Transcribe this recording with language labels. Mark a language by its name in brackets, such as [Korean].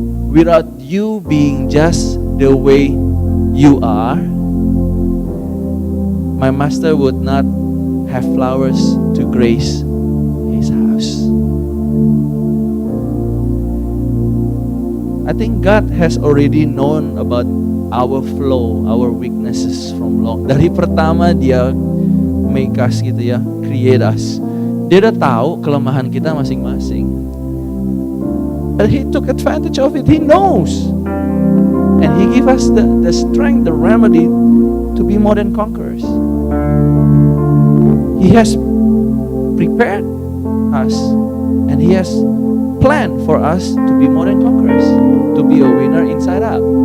[English] Without you being just the way you are, my master would not have flowers to grace his house." I think God has already known about our flaw, our weaknesses from long. [Indonesian] Dari pertama dia [English] make us [Indonesian] gitu ya, [English] create us. [Indonesian] Dia udah tahu kelemahan kita masing-masing. [English] But he took advantage of it. He knows. And he give us the strength, the remedy to be more than conquerors. He has prepared us and he has planned for us to be more than conquerors, to be a winner inside out.